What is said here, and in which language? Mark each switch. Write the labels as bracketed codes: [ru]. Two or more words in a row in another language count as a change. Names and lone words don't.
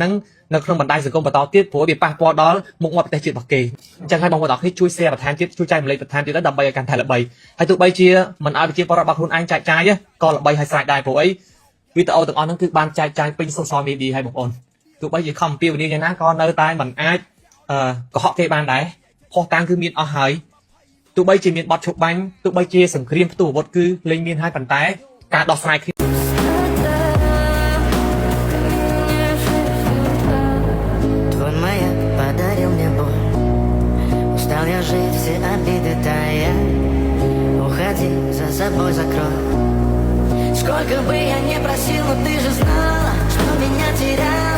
[km] ហ្នឹងនៅក្នុងបណ្ដាញសង្គមបន្តទៀតព្រោះវាប៉ះពាល់ដល់មុខមាត់ប្រទេសជាតិរបស់គេអញ្ចឹងហើយបងប្អូនទាំងអស់គ្នាជួយ share បន្ថែមទៀតជួយចែកម្លែកបន្ថែមទៀតដើម្បីឲ្យកាន់តែល្បីហើយទោះបីជាមិនឲ្យប្រជាពលរដ្ឋរបស់ខ្លួនឯងចែកចាយក៏ល្បីហើយស្រេចដែរព្រោះអីវីដេអូទាំងអស់ហ្នឹងគឺបានចែកចាយពេញ [en] social media [km] ហើយបងប្អូនទោះបីជាខំអំពាវនាវយ៉ាងណាក៏នៅតែមិនអាចកុហកគេបានដែរផុសតាំងគឺមានអស់ហើយទោះបីជាមានបទឈប់បាញ់ទោះបីជាសង្គ្រាមផ្ទុះអាវុធគឺលែងមានហើយប៉ុន្តែការដោះស្រាយគ្នា [ru] Я жить, все обиды тая. Уходи, за собой закрой. Сколько бы я не просил, но ты же знала, что меня теряла.